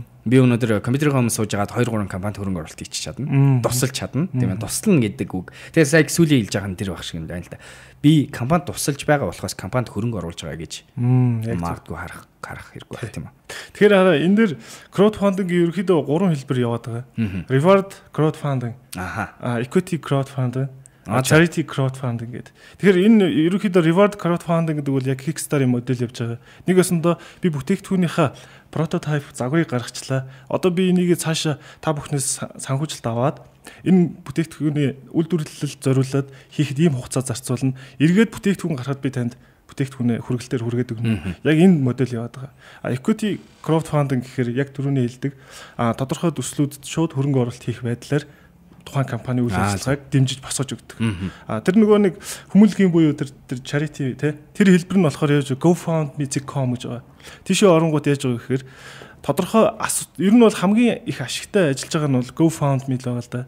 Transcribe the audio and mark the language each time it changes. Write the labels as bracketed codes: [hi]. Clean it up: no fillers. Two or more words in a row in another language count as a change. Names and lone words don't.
[mn] Би өнөөдөр компьютерийн өмнө сууж агаад 2-3 компанид хөрөнгө оруулалт хийчих чадна. Тусалж чадна. Тийм ээ. Туслана гэдэг үг. Тэгээ сая сүүлийн хэлж байгаа нь тэр баг шиг юм байна л да. Би компанид тусалж байгаа болохоос компанид хөрөнгө оруулж байгаа гэж магадгүй харах хэрэггүй байх тийм үү. Тэгэхээр энэ дэр crowdfunding-ийн ерөнхийдөө 3 хэлбэр яваад байгаа. [en] Reward crowdfunding, equity crowdfunding, charity crowdfunding гэдэг. [mn] Тэгэхээр энэ ерөнхийдөө [en] reward crowdfunding [mn] гэдэг бол яг Kickstarter-ийн модель явж байгаа. Нэг өсөндөө би бүтээгдэхүүнийхээ прототип загварыг гаргачлаа. Одоо би энийг цаашаа та бүхнээс санхүүжилт аваад энэ бүтээгдэхүүний үйлдвэрлэлд зориулаад хийхэд ийм хугацаа зарцуулна. Эргээд бүтээгдэхүүн гаргахад би танд бүтээгдэхүүнээ хүргэлтээр хүргээд өгнө. Яг энэ модель яваад байгаа. [en] Equity crowdfunding [mn] гэхээр яг түрүүний хэлдэг тодорхой төслүүдэд шууд хөрөнгө оруулалт хийх байдлаар тухайн компани үйл ажиллагааг дэмжиж босгож өгдөг. Тэр нөгөө нэг хүмүүлгийн буюу тэр charity тэр хэлбэр нь болохоор яаж GoFundMe.com гэж байгаа. Тийшээ оронгууд яаж байгаа гэхээр тодорхой ер нь бол хамгийн их ашигтай ажиллаж байгаа нь бол GoFundMe л байгаа л да.